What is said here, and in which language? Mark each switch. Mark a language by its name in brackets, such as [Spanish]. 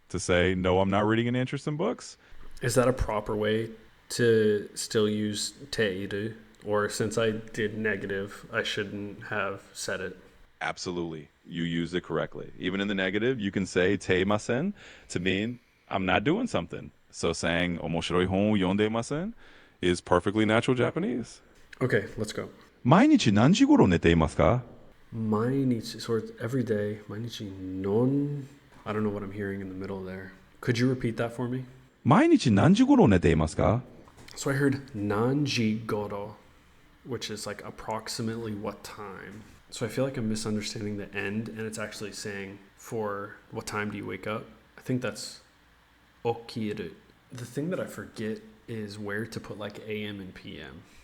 [English] To say no, I'm not reading any interesting books. Is that a proper way to still use teiru? Or since I did negative, I shouldn't have said it. Absolutely. You used it correctly. Even in the negative, you can say teimasen to mean I'm not doing something. So saying [Japanese] 面白い本を読んでいません [English] is perfectly natural Japanese. Okay, let's go. [Japanese] 毎日何時頃寝ていますか？ [English] Mainichi, so it's every day. [Japanese] Mainichi non. [English] I don't know what I'm hearing in the middle there. Could you repeat that for me? [Japanese] 毎日何時頃寝ていますか？ [English] So I heard [Japanese] nanji goro, [English] which is like approximately what time. So I feel like I'm misunderstanding the end, and it's actually saying for what time do you wake up? I think that's okiru. The thing that I forget is where to put like AM and PM.